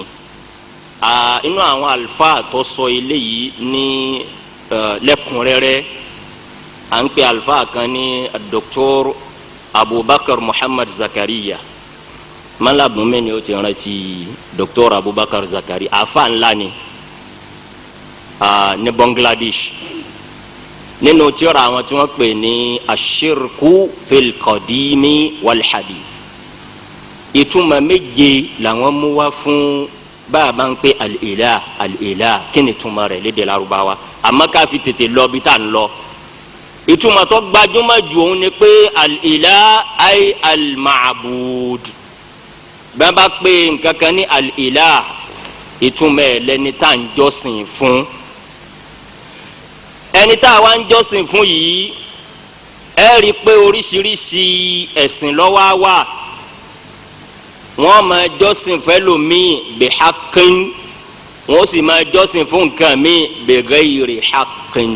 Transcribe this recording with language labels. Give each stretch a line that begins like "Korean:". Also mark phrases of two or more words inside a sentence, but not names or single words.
Yoruba: Inú àwọn àlùfáà tó sọ eléyìí ní lẹ́kùnrẹ́rẹ́ à ń pe àlùfáà kan ní Dr. Abubakar Muhammad Zakariya malabunmi ni o ti rántí Dr. Abubakar Zakariya àfáà ńlá ni ní Bangladesh nínú tírà àwọn tí wọ́n pè ní ashirku fil qadimi wal hadith. Ìtumọ̀ méje làwọn mú wá fún báàbá ń pè
Arabic: الإله الإله
Yoruba: kí ni ìtumọ̀ rẹ̀ lédè Lárúbáwá àmọ́ ká fi tètè lọ bí tá à ń lọ. Ìtumọ̀ tó gbajúmọ̀ jù òun ni pé
Arabic: الإله أي المعبود.
Yoruba: Bẹ́ẹ̀ bá pé nǹkan kan ní al-ilah ìtumọ̀ ẹ̀ lẹ́ni tá à ń jọ́sìn fún. Ẹni tá a wá ń jọ́sìn fún yìí ẹ rí i pé oríṣiríṣi ẹ̀sìn ló wà wà. Wọ́n máa jọ́sìn fẹ́lòmíì bihaqqin wọ́n sì máa jọ́sìn fún nǹkan míì bighayri haqqin.